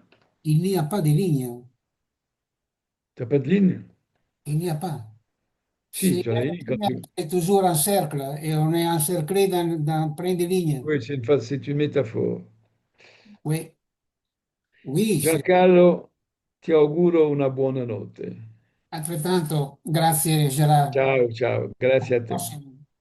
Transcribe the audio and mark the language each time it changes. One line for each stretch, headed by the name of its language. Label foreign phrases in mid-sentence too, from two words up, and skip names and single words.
French: Il n'y a pas de ligne. T'as pas de ligne? Il n'y a pas. Si, C'est tu en as une quand tu. c'est toujours un cercle et on est encerclé dans plein de lignes. Oui, c'est une métaphore. Oui, oui,
Italian: Giancarlo, ti auguro una buona notte. altrettanto. Grazie, Gerard. Ciao, ciao, grazie a te. Prossimo.